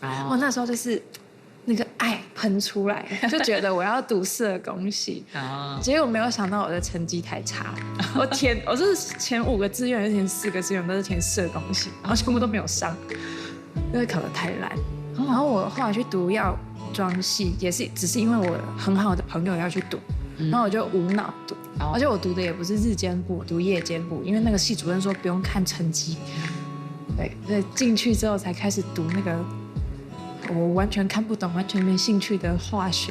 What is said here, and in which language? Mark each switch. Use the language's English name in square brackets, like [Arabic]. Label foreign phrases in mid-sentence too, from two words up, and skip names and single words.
[Chinese] 我那時候就是那個愛噴出來，就覺得我要讀社工系，結果沒有想到我的成績太差，我就是前5個志願，還是前4個志願都是填社工系，然後全部都沒有上，因為考得太爛。然後我後來去讀装系也是只是因为我很好的朋友要去读，然后我就无脑读，而且我读的也不是日间部，我读夜间部，因为那个系主任说不用看成绩。对，所以进去之后才开始读那个我完全看不懂、完全没兴趣的化学。